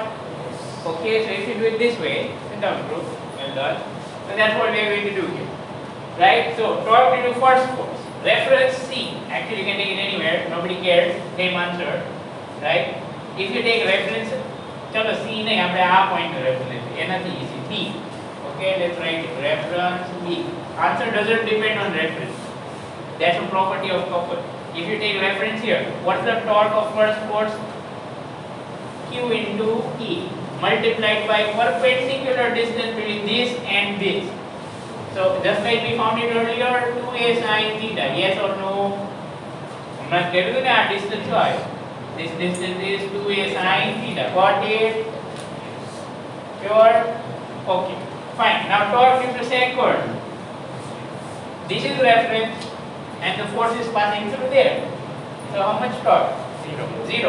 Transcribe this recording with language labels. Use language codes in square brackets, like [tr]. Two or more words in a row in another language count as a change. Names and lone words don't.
[en] Okay, so if you do it this way, sit down group, well done. So that's what we are going to do here. Right? So torque due to first force. Reference C. Actually you can take it anywhere, nobody cares, same answer. Right? If you take reference, [hi] चलो C नहीं, [gu] આપણે આ point નો reference એનાથી easy B. [en] Okay, let's write it. Reference B. Answer doesn't depend on reference. That's a property of couple. If you take reference here, what's the torque of first force? Q into E multiplied by perpendicular distance between this and this. So just like we found it earlier, 2a sin theta. Yes or no? [hi] हमने कह दिया ना distance क्या है? [en] This distance is 2a sin theta. Got it? Sure? Okay. Fine. Now torque due to second. This is reference and the force is passing through there. So how much torque? Zero.